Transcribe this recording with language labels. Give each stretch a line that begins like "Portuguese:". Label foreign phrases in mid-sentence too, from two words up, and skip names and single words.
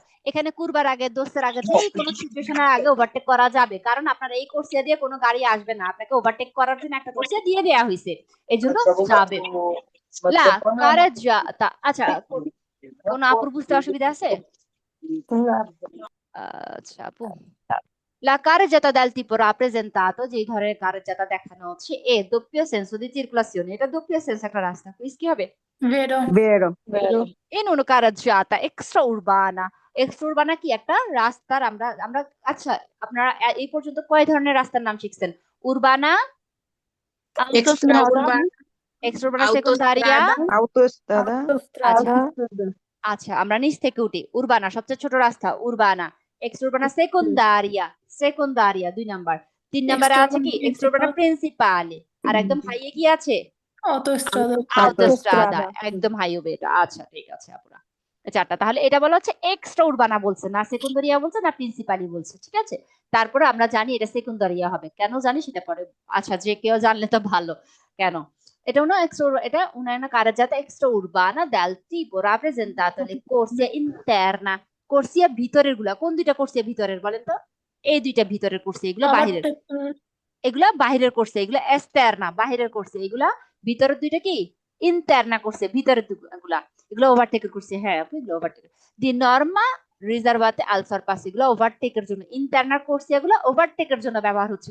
Bangla: এখানে কুরবার আগে, দোস্তের আগে, যে কোনো সিচুয়েশনের আগে ওভারটেক করা যাবে, কারণ আপনার এই কোর্সিয়া দিয়ে কোনো গাড়ি আসবে না, আপনাকে ওভারটেক করার জন্য একটা কোর্সিয়া দিয়ে দেওয়া হয়েছে, এই জন্য যাবে।
Italian: la carreggiata.
Bangla: আচ্ছা, কোন আপুর বুঝতে অসুবিধা আছে? আচ্ছা আপু,
Italian: la carreggiata del tipo rappresentato,
Bangla: যে ধরনের কারেজ্জাতা দেখানো হচ্ছে, এ
Italian: doppio senso di circolazione,
Bangla: এটা
Italian: doppio senso
Bangla: একটা রাস্তা, কুইজ কি হবে? ভেরো Vero.
Italian: in una carreggiata extraurbana,
Bangla: extraurbana কি একটা রাস্তার, আমরা আমরা আচ্ছা আপনারা এই পর্যন্ত কয় ধরনের রাস্তার নাম শিখছেন?
Italian: urbana, extraurbana, secondaria. Autostrada.
Bangla: আচ্ছা আচ্ছা, আমরা নিচ থেকে উঠি। উরবানা সবচেয়ে ছোট রাস্তা, উরবানা।
Italian: extraurbana secondaria,
Bangla: সেকেন্ডারিয়া 2 নাম্বার। 3 নাম্বারে আছে কি
Italian: extraurbana principale.
Bangla: আর একদম হাইয়ে কি আছে? অটোস্ট্রাদা আউটোস্ট্রাদা, একদম হাইওয়ে এটা। আচ্ছা ঠিক আছে আপুরা, চারটা। তাহলে এটা বলা হচ্ছে
Italian: extra urbana,
Bangla: বলছে না সেকেন্ডারিয়া বলছে না প্রিন্সিপালি বলছে, ঠিক আছে। তারপরে আমরা জানি এটা সেকেন্ডারিয়া হবে, কেন জানি সেটা পরে। আচ্ছা, যে কেউ জানলে তো ভালো। কেন এটা
Italian: una extra,
Bangla: এটা
Italian: una carreggiata extraurbana del tipo rappresentato le corsie interna,
Bangla: কোর্সিয়া ভিতরের গুলা। কোন দুইটা কোর্সিয়া ভিতরের বলেন তো? এই দুইটা ভিতরের কোর্সিয়া, এগুলো বাহিরের। এগুলা বাহিরের করছে, এগুলা এক্সটার্না বাহিরের করছে, এগুলা ভিতরের দুইটা কি ইন্টারনা করছে, ভিতরের গুলা এগুলো ওভারটেকের করছে। হ্যাঁ আপু, এগুলো ওভারটেক।
Italian: di norma riservate al sorpasso,
Bangla: এগুলো ওভারটেকের জন্য, ইন্টারনা করছে, এগুলো ওভারটেকের জন্য ব্যবহার হচ্ছে।